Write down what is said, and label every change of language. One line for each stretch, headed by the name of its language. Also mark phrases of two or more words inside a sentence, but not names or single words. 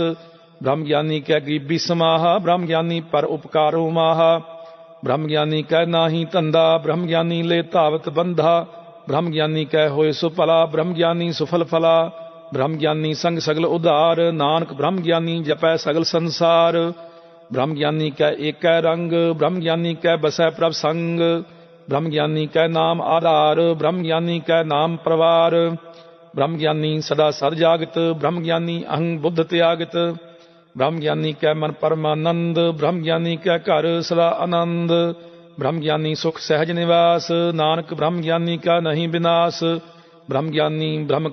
Punjabi: ਬ੍ਰਹਮ ਗਿਆਨੀ ਕੈ ਗਰੀਬੀ ਸਮਾਹਾ, ਬ੍ਰਹਮ ਗਿਆਨੀ ਪਰ ਉਪਕਾਰੋ ਮਾਹਾ। ਬ੍ਰਹਮ ਗਿਆਨੀ ਕੈ ਨਾਹੀ ਧੰਦਾ, ਬ੍ਰਹਮ ਗਿਆਨੀ ਲੈ ਧਾਵਤ ਬੰਧਾ। ਬ੍ਰਹਮ ਗਿਆਨੀ ਕੈ ਹੋਏ ਸੁ ਭਲਾ, ਬ੍ਰਹਮ ਗਿਆਨੀ ਸੁਫਲ ਫਲਾ। ਬ੍ਰਹਮ ਗਿਆਨੀ ਸੰਗ ਸਗਲ ਉਧਾਰ, ਨਾਨਕ ਬ੍ਰਹਮ ਗਿਆਨੀ ਜਪੈ ਸਗਲ ਸੰਸਾਰ। ਬ੍ਰਹਮ ਗਿਆਨੀ ਕੈ ਏਕੈ ਰੰਗ, ਬ੍ਰਹਮ ਗਿਆਨੀ ਕੈ ਬਸੈ ਪ੍ਰਭ ਸੰਗ, ਬ੍ਰਹਮ ਗਿਆਨੀ ਕੈ ਨਾਮ ਆਧਾਰ, ਬ੍ਰਹਮ ਗਿਆਨੀ ਕੈ ਨਾਮ ਪਰਵਾਰ, ਬ੍ਰਹਮ ਗਿਆਨੀ ਸਦਾ ਸਦ ਜਾਗਤ, ਬ੍ਰਹਮ ਗਿਆਨੀ ਅਹੰ ਬੁੱਧ ਤਿਆਗਤ, ਬ੍ਰਹਮ ਗਿਆਨੀ ਕੈ ਮਨ ਪਰਮਾਨੰਦ, ਬ੍ਰਹਮ ਗਿਆਨੀ ਕੈ ਘਰ ਸਦਾ ਆਨੰਦ, ਬ੍ਰਹਮ ਗਿਆਨੀ ਸੁਖ ਸਹਜ ਨਿਵਾਸ, ਨਾਨਕ ਬ੍ਰਹਮ ਗਿਆਨੀ ਕਾ ਨਹੀਂ ਵਿਨਾਸ਼, ਬ੍ਰਹਮ ਗਿਆਨੀ ਬ੍ਰਹਮ